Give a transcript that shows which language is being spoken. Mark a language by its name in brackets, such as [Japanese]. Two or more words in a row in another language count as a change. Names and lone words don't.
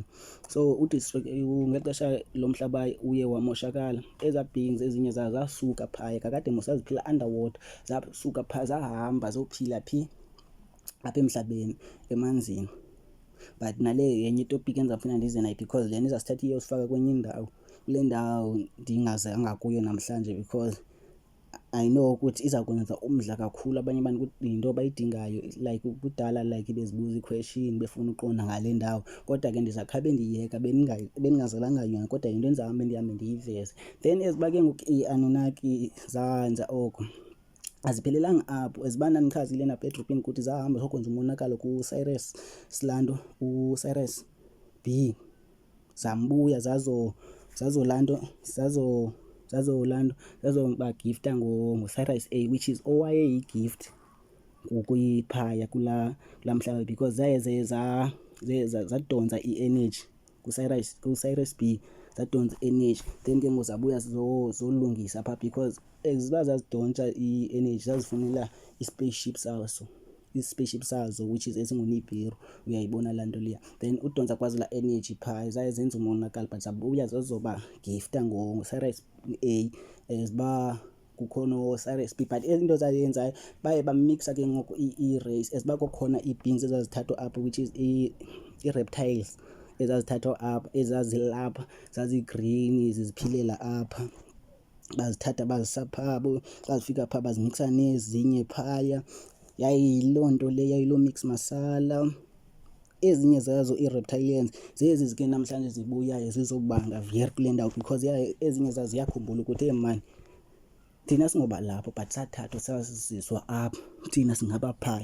[Xhosa] So ngexesha lo mhlaba uye wamoshakala, ezaa beings ezinye zasuka phaya, kakade mos zaziphila underwater, zasuka phaa zahamba zophila phi, apha emhlabeni emanzini. But nale yenye itopic endizawuphinda ndize nayo because lena izasithatha iyosifaka kwenye indawo, kule ndawo ndingazanga kuyo namhlanje, [English] because I know [Xhosa] ukuthi izawukwenza umdla kakhulu abanye abantu yinto bayidingayo. Like kudala like bezibuza i-question befuna uqonda ngale ndawo, kodwa ke ndizakhabe ndiyeka bendingazalanga yona, kodwa yinto endizahambe ndiyiveze. Then eziba ke ngoku i-Anunnaki zanza oko aziphelelanga apho, eziba ndanichazile napha edrophini ukuthi zahamba zokwenza umonakalo kuCyrus Slanto, uCyrus B, zambuya zazobagifta ngoCyrus A, [English] which is [Xhosa] owayeyi-gift kuyiphaya kulaa mhlaba, because zaye zadonsa i-energy kuCyrus B, zadonsa i-energy. Then ke ngoku zabuya zolungisa phaa, because ziba zazidontsha i-energy zazifunela i-spaceship sazo [English] which is [Xhosa] esinguNibiru, uyayibona laa nto leya. Then udonsa kwazi laa energy phaa zaye zenza umonakalo, but zabuya zazoba gifta ngoCyrus A ziba kukhona oCyrus B. But into zayenzayo baye bamixa ke ngoku i-race, eziba kukhona ii-beings ezazithathwa apho, [English] which is [Xhosa] i-reptiles ezazithathwa apha, ezazilapha zazi-green ziziphilela apha, bazithatha bazisa phabo, bazifika phaa bazimixa nezinye phaya. Yayiloo nto le, yayiloo [English] mix masala. [Xhosa] Ezinye zazo ii-reptilians zezi ke namhlanje zibuyayo zizobanga vere kule ndawo, because ezinye zazo ziyakhumbula ukuthi [English] hey man, [Xhosa] thina singoba lapho but sathathwa sasiziswa apha, thina singaba phaa.